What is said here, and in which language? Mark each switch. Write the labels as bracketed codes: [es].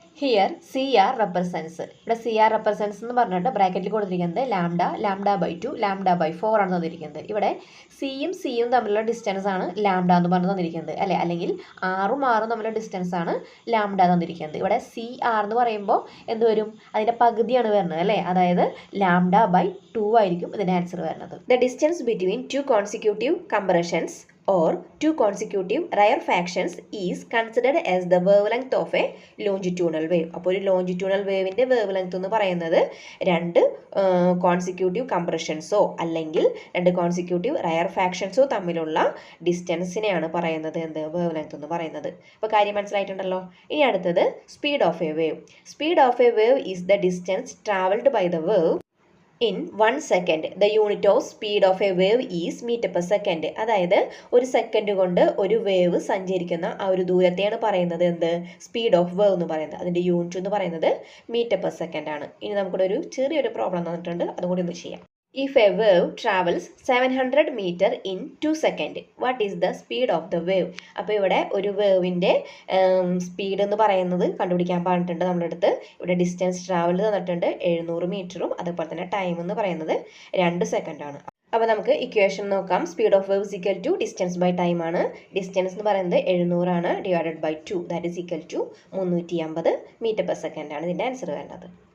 [en] Here CR represents. [ml] ഇവിടെ CR represents എന്ന് പറഞ്ഞിട്ട് ബ്രാക്കറ്റിൽ കൊടുത്തിരിക്കുന്നത് λ/2 λ/4 ആണ് തന്നിരിക്കുന്നത്. ഇവിടെ സിയും സിയും തമ്മിലുള്ള ഡിസ്റ്റൻസ് ആണ് ലാംഡ എന്ന് പറഞ്ഞ് തന്നിരിക്കുന്നത് അല്ലേ. അല്ലെങ്കിൽ ആറും തമ്മിലുള്ള ഡിസ്റ്റൻസ് ആണ് ലാംഡ തന്നിരിക്കുന്നത്. ഇവിടെ CR എന്ന് പറയുമ്പോൾ എന്ത് വരും? അതിൻ്റെ പകുതിയാണ് വരുന്നത് അല്ലേ. അതായത് λ/2 ആയിരിക്കും ഇതിൻ്റെ ആൻസർ വരുന്നത്. [en] The distance between two consecutive compressions or two consecutive rarefactions is considered as the wavelength of a longitudinal wave. [ml] അപ്പോൾ ഒരു ലോഞ്ചിറ്റ്യൂണൽ വേവിൻ്റെ വേവ് ലെങ്ത് എന്ന് പറയുന്നത് രണ്ട് കോൺസിക്യൂട്ടീവ് കംപ്രഷൻസോ അല്ലെങ്കിൽ രണ്ട് കോൺസിക്യൂട്ടീവ് റയർഫാക്ഷൻസോ തമ്മിലുള്ള ഡിസ്റ്റൻസിനെയാണ് പറയുന്നത് വേവ് ലെങ്ത് എന്ന് പറയുന്നത്. അപ്പോൾ കാര്യം മനസ്സിലായിട്ടുണ്ടല്ലോ. ഇനി അടുത്തത് speed of A wave. [en] Speed of a wave is the distance travelled by the wave in 1 second. The unit of speed of a wave is meter per second. [ml] അതായത് ഒരു സെക്കൻഡ് കൊണ്ട് ഒരു വേവ് സഞ്ചരിക്കുന്ന ആ ഒരു ദൂരത്തെയാണ് പറയുന്നത് സ്പീഡ് ഓഫ് വേവ് എന്ന് പറയുന്നത്. അതിൻ്റെ യൂണിറ്റ് എന്ന് പറയുന്നത് മീറ്റർ പെർ സെക്കൻഡ് ആണ്. ഇനി നമുക്കിവിടെ ഒരു ചെറിയൊരു പ്രോബ്ലം തന്നിട്ടുണ്ട്, അതും കൂടി ഒന്ന് ചെയ്യാം. [en] If a wave travels 700 meter in 2 seconds, what is the speed of the wave? [ml] അപ്പോൾ ഇവിടെ ഒരു വേവിൻ്റെ സ്പീഡ് എന്ന് പറയുന്നത് കണ്ടുപിടിക്കാൻ പറഞ്ഞിട്ടുണ്ട് നമ്മുടെ അടുത്ത്. ഇവിടെ ഡിസ്റ്റൻസ് ട്രാവൽ തന്നിട്ടുണ്ട് 700 മീറ്ററും അതുപോലെ തന്നെ ടൈം എന്ന് പറയുന്നത് 2 സെക്കൻഡാണ്. അപ്പോൾ നമുക്ക് ഇക്വേഷൻ നോക്കാം. [en] speed of wave equal to distance by time [ml] ആണ്. ഡിസ്റ്റൻസ് എന്ന് പറയുന്നത് 700 ആണ്, [en] divided by 2, that is equal to [ml] 350 metre per second ആണ് ഇതിൻ്റെ ആൻസർ വേണ്ടത്.